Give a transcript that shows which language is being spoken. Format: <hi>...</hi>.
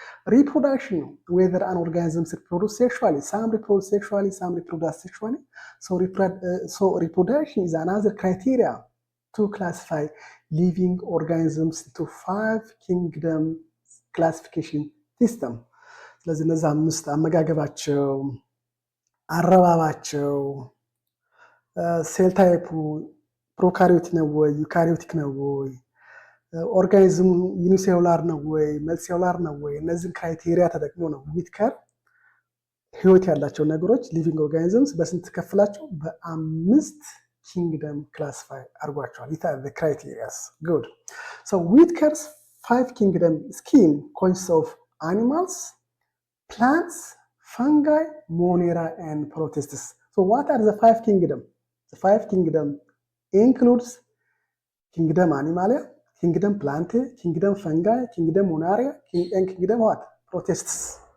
<en>Reproduction, whether an organism reproduces sexually, some reproduce sexually, some reproduce sexually. So reproduction is another criteria to classify living organisms into five kingdom classification system.</en> <am>ስለዚህ እነዚህ አምስት አመጋገባቸው፣ አረባባቸው፣ ሴል ታይፑ፣ ፕሮካሪዮቲክ ነው ወይ ዩካሪዮቲክ ነው ወይ ኦርጋኒዝሙ ዩኒሴሉላር ነው ወይ መልቲሴሉላር ነው ወይ እነዚህን ክራይቴሪያ ተጠቅሞ ነው ዊትከር ህይወት ያላቸው ነገሮች ሊቪንግ ኦርጋኒዝምስ በስንት ከፍላቸው በአምስት ኪንግደም ክላሲፋይ አድርጓቸዋል።</am> <en>these are the criteria. Good. So Whitaker's 5 kingdom scheme consists of animals, plants, fungi, monera, and protists. So what are the 5 kingdom? The 5 kingdom includes kingdom Animalia, kingdom Plantae, kingdom Fungi, kingdom Monera, and kingdom what? Protists.</en>